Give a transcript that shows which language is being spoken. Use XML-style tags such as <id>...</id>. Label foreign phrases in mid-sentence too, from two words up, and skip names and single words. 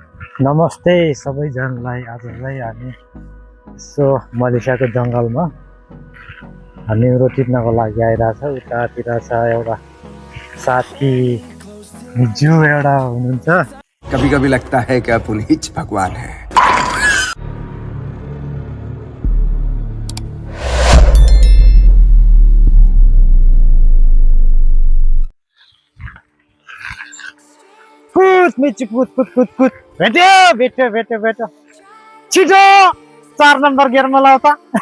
<ne>नमस्ते सबैजनालाई। आज चाहिँ हामी यसो मलेसियाको जङ्गलमा निहुरो टिप्नको लागि आइरहेछ। उतातिर छ एउटा साथी जू एउटा हुनुहुन्छ।</ne> <hi>कभी कभी लगता है कि आप उन्हीं भगवान है।</hi> <ne>कुद मिचु कुद कुद कुद कुद भेट्यो भेट्यो भेट्यो भेट्यो छिटो 4 नम्बर गियरमा लाउ त।</ne>